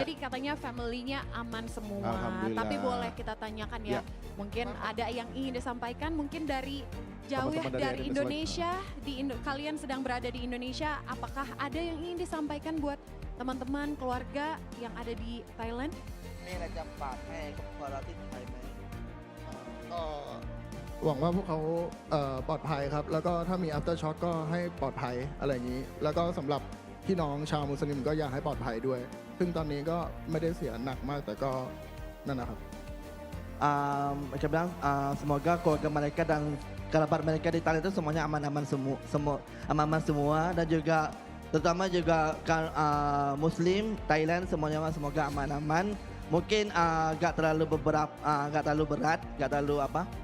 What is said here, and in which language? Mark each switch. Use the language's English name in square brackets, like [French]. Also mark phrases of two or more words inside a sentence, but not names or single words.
[Indonesian] Jadi katanya family-nya aman semua. Alhamdulillah. Tapi boleh kita tanyakan ya. Mungkin ada yang ingin disampaikan mungkin dari jauh ya, Teman-teman dari dari Indonesia. Kalian sedang berada di Indonesia. Apakah ada yang ingin disampaikan buat teman-teman, keluarga yang ada di Thailand? [Thai] มีอะไรจะฝากให้ครอบครัวเราที่ไทยไหม ก็หวังว่าพวกเขาปลอดภัยครับ แล้วก็ถ้ามี [English] after shock [Thai] ก็ให้ปลอดภัยอะไรอย่างนี้ แล้วก็สำหรับพี่น้องชาวมุสลิมก็อยากให้ปลอดภัยด้วย ซึ่งตอนนี้ก็ไม่ได้เสียหนักมากแต่ก็นั่นนะครับ [Indonesian] Macam bilang semoga keluarga mereka dan kerabat mereka di Thailand itu semuanya aman-aman semua dan juga terutama juga Muslim Thailand semuanya semoga aman-aman. Mungkin gak terlalu gak terlalu berat, gak terlalu apa?